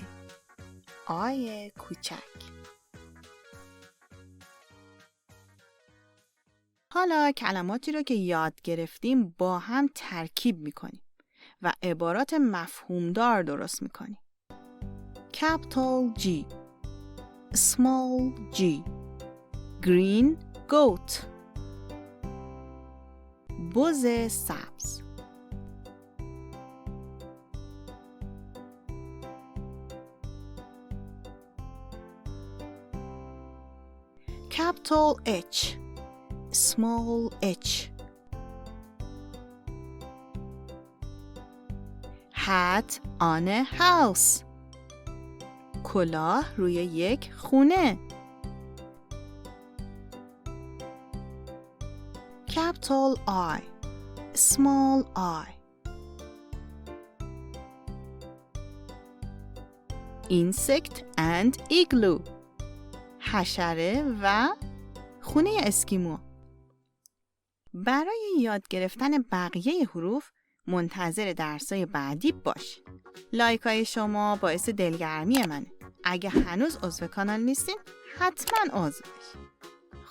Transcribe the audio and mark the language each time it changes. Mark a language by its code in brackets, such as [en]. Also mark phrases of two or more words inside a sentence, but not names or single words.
[fa] I کوچک. حالا کلماتی رو که یاد گرفتیم با هم ترکیب می‌کنیم و عبارات مفهومدار درست می‌کنیم. [en] Capital G. Small G. Green goat. [fa] بز سبز. [en] Capital H. Small H. Hat on a house. [fa] کلاه روی یک خونه. [en] Capital I. Small I. Insect and igloo. [fa] حشره و خونه اسکیمو. برای یاد گرفتن بقیه حروف منتظر درسای بعدی باش. لایکای شما باعث دلگرمی منه. اگه هنوز عضو کانال نیستین حتما عضو بشین.